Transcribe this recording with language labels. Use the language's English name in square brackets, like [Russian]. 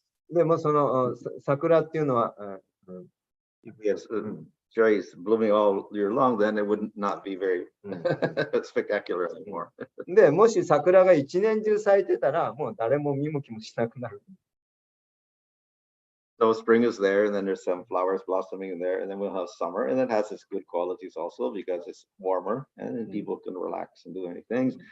[Japanese] でもその桜っていうのは、 [English] If we had cherries blooming all year long, then it would not be very spectacular anymore. [Japanese] で、もし桜が一年中咲いてたら、もう誰も見向きもしなくなる。 [English] So spring is there, and then there's some flowers blossoming in there, and then we'll have summer, and it has its good qualities also because it's warmer, and then people can relax and do many things.